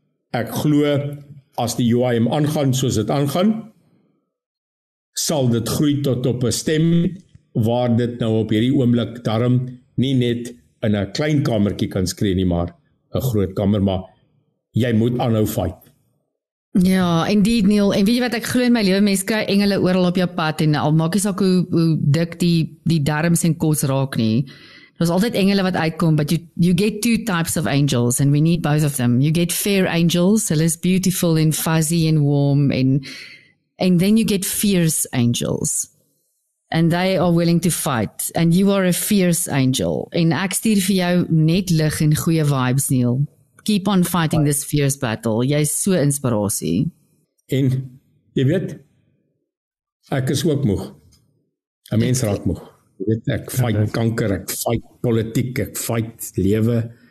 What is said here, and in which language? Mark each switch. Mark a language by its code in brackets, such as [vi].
[af] Ek glo as die UIM aangaan soos dit aangaan, sal dit groei tot op 'n stem waar dit nou op hierdie oomblik darm nie net in 'n klein kamertjie kan skree nie, maar 'n groot kamer, maar jy moet aanhou fight. Ja, indeed Neil, en weet jy wat ek glo in my lewe, mense kry engele oral op jou pad en al maak jy saak hoe dik die darms en kos raak nie. Daar's altyd engele wat uitkom, [en] but you get two types of angels and we need both of them. You get fair angels, [af] hulle is [en] beautiful and fuzzy and warm and then you get fierce angels. And they are willing to fight and you are a fierce angel. [af] En ek stuur vir jou net lig en goeie vibes, Neil. [en] Keep on fighting this fierce battle. [af] Jy is so inspirasie. En, jy weet, ek is ook moeg. 'n Mens raak moeg. Jy weet, ek fight kanker, ek fight politiek, ek fight lewe.